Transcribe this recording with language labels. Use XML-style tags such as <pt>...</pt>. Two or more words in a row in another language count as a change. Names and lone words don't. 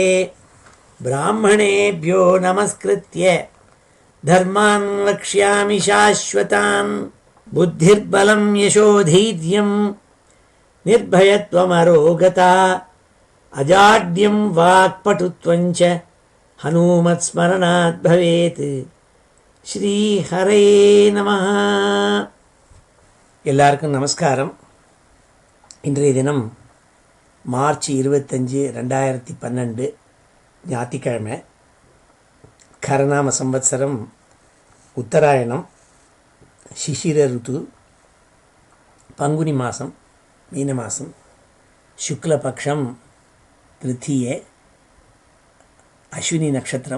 <sa>ब्राह्मणेभ्यो नमस्कृत्य धर्मान् वक्ष्यामि शाश्वतान्। बुद्धिर्बलं यशोधैर्यं निर्भयत्वमरोगता अजाड्यं वाक्पटुत्वञ्च हनुमत्स्मरणात् भवेत्। श्रीहरे नमः.</sa> <ta>எல்லாருக்கும் நமஸ்காரம். இன்றைய தினம் மார்ச் 25, 2012 ஞாயிற்றுக்கிழமை. கரநாம சம்வத்சரம் உத்தராயணம், சிசிர ருத்து, பங்குனி மாதம், மீன மாதம், சுக்லபக்ஷம் திருத்தியே, அஸ்வினி நட்சத்திரம்.</ta>